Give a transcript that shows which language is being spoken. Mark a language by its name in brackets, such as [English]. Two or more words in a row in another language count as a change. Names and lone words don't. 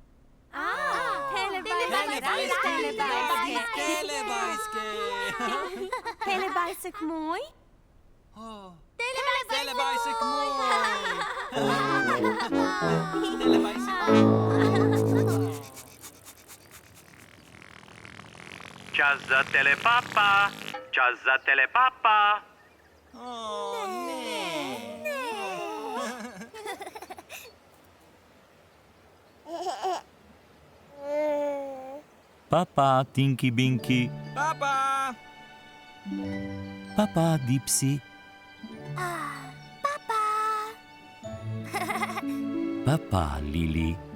[Slovenian] Telebajsek moj? Telebajsek moj. Čas za telepapa. Čas za telepapa. Papa, Tinky Binky. Papa. Papa, Dipsy. Papa, Lili.